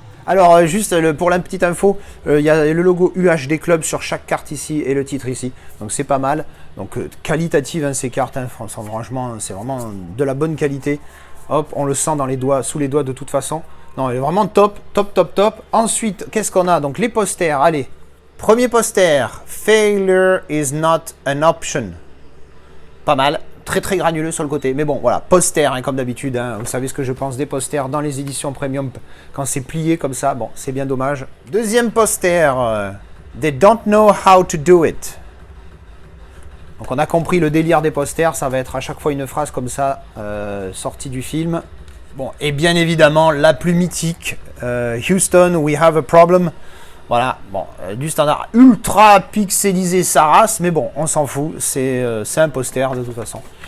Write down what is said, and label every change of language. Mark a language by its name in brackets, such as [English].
[French] Alors, juste pour la petite info, il y a le logo UHD Club sur chaque carte ici et le titre ici. Donc, c'est pas mal. Donc, qualitative, hein, ces cartes. Hein, franchement, c'est vraiment de la bonne qualité. Hop, on le sent dans les doigts, sous les doigts de toute façon. Non, elle est vraiment top, top, top, top. Ensuite, qu'est-ce qu'on a? Donc, les posters. Allez, premier poster. [English] Failure is not an option. [French] Pas mal. Très très granuleux sur le côté, mais bon voilà, poster hein, comme d'habitude, hein. Vous savez ce que je pense des posters dans les éditions premium, quand c'est plié comme ça, bon c'est bien dommage. Deuxième poster, [English] they don't know how to do it. [French] Donc on a compris le délire des posters, ça va être à chaque fois une phrase comme ça, sortie du film. Bon, et bien évidemment la plus mythique, [English] Houston, we have a problem. [French] Voilà, bon, du standard ultra pixelisé sa race, mais bon, on s'en fout, c'est un poster de toute façon.